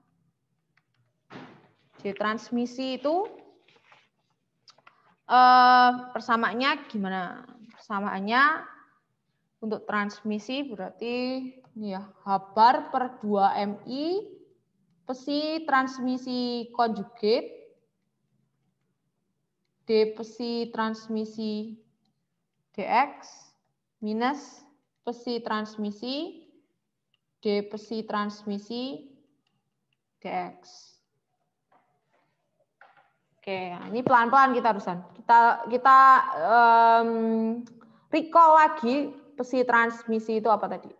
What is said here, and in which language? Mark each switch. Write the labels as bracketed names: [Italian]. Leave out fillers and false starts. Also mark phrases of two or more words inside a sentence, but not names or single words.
[Indonesian] J transmisi itu persamaannya gimana? Persamaannya untuk transmisi berarti ini ya, H bar per 2MI psi transmisi konjugat D psi transmisi dx minus psi transmisi D psi transmisi dx. Oke, ini pelan-pelan kita harusan. Kita recall lagi psi transmisi itu apa tadi?